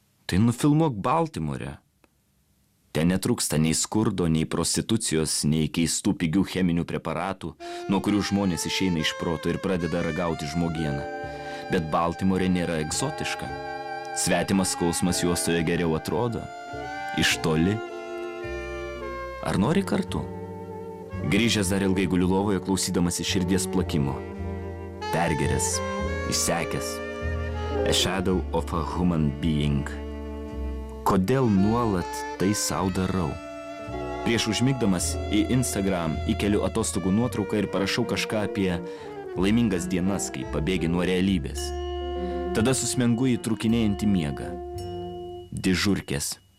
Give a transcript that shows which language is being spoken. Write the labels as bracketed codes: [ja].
[lt] Tai nufilmuok Baltimore. Ten netrūksta nei skurdo, nei prostitucijos, nei keistų pigių cheminių preparatų, nuo kurių žmonės išeina iš proto ir pradeda ragauti žmogieną. Bet Baltimore nėra egzotiška. Svetimas skausmas juostoje geriau atrodo. Iš toli. Ar nori kartu? Grįžęs dar ilgai guliu lovoje, klausydamas iš širdies plakimo. Pergeręs, išsekęs. [en] A shadow of a human being. [lt] Kodėl nuolat tai sau darau? Prieš užmigdamas į Instagram įkeliu atostogų nuotrauką ir parašau kažką apie laimingas dienas, kai pabėgi nuo realybės. Tada susmengu į trukinėjantį miegą. Dižurkės.